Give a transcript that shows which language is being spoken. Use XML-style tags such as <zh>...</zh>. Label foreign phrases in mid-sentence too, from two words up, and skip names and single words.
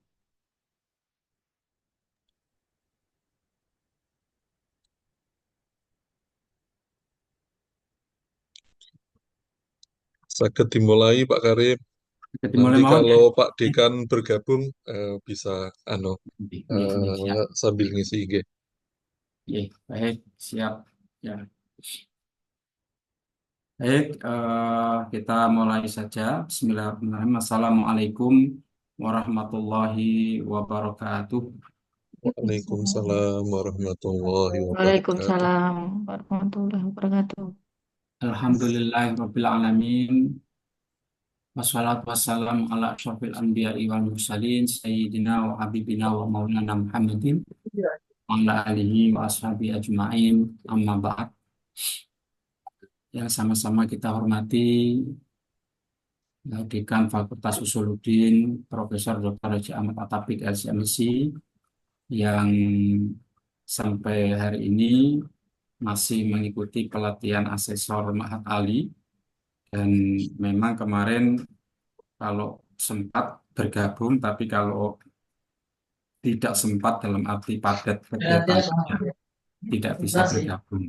<id>Saged dimulai Pak Karim. Saged dimulai Nanti mawon ya. kalau Pak Dekan bergabung bisa</id> <jv>Nggih, nggih, siap.</jv> <id>sambil ngisi IG.</id> <jv>Nggih,</jv> <id>baik, siap. Ya, baik. Kita mulai saja.</id> <ar>بسم الله الرحمن الرحيم. السلام عليكم ورحمة الله وبركاته. وعليكم السلام ورحمة الله وبركاته. وعليكم السلام ورحمة الله وبركاته. الحمد لله رب العالمين. والصلاة والسلام على أشرف الأنبياء والمرسلين سيدنا وحبيبنا ومولانا محمد وعلى آله وأصحابه أجمعين، أما بعد.</ar> <id>Yang sama-sama kita hormati Dekan Fakultas Usuluddin Profesor Dr. Haji Ahmad Attabik LCMC yang sampai hari ini masih mengikuti pelatihan asesor Mahat Ali, dan memang kemarin kalau sempat bergabung, tapi kalau tidak sempat dalam arti padat kegiatan tidak bisa bergabung.</id>